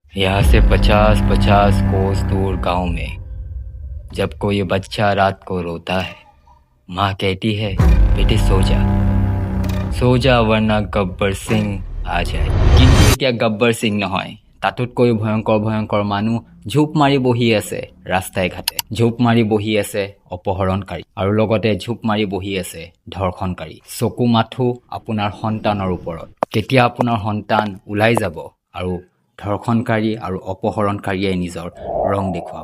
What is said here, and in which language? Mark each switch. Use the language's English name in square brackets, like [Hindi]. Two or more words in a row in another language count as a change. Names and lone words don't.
[Hindi] यहाँ से 50-50 कोस दूर गांव में जब कोई बच्चा रात को रोता है, माँ कहती है बेटे सो जा वरना गब्बर सिंह आ যায়। [Assamese] কিন্তু এতিয়া গব্বৰ সিং নহয়, তাতোতকৈ ভয়ংকৰ মানুহ ঝোপ মাৰি বহি আছে ৰাস্তাই ঘাটে। ঝোপ মাৰি বহি আছে অপহৰণকাৰী আৰু লগতে ঝোপ মাৰি বহি আছে ধৰ্ষণকাৰী। চকু মাথো আপোনাৰ সন্তানৰ ওপৰত। কেতিয়া আপোনাৰ সন্তান ওলাই যাব আৰু ধৰ্ষণকাৰী আৰু অপহৰণকাৰীয়ে নিজৰ ৰং দেখুৱাব।